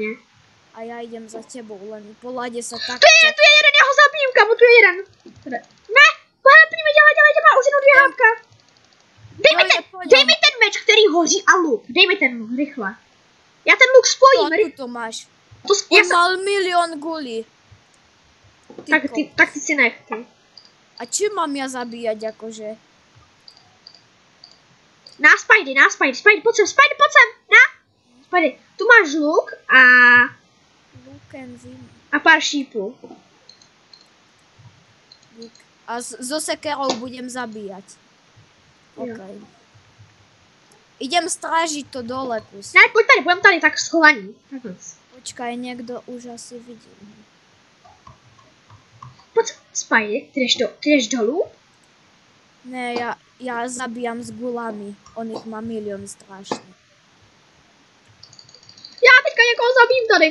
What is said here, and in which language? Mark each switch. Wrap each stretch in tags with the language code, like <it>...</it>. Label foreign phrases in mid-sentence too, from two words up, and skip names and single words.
<sk>A já idem za tebou, len po lade sa tak...</sk> <cs>Tu je jeden, já ho zabijím, kamo, tu je jeden. Ne, pohlapníme, dělej, má už jenom 2 hápka. Dej mi ten meč, který hoří a luk. Dej mi ten luk, rychle. Já ten luk spojím. To máš.</cs> <sk>On mal 1 000 000 gulí.</sk> <cs>Tak ty si nech, ty.</cs> <sk>A čím mám ja zabíjať, akože?</sk> <cs>Na Spidey, pojď sem, na. Spidey, tu máš luk a... A pár šípů.</cs> <sk>A so sekerou budem zabíjať. Okay. Idem strážiť to dole, kus.</sk> <cs>Ne, pojď tady, budem tady tak schovaní. Počkaj, někdo už asi vidí. Pojď, Spidey, ty jdeš dolů?</cs> <sk>Ne, já zabíjam s gulami.</sk> <cs>On jich má milion strašně. Já teďka někoho zabím tady.</cs>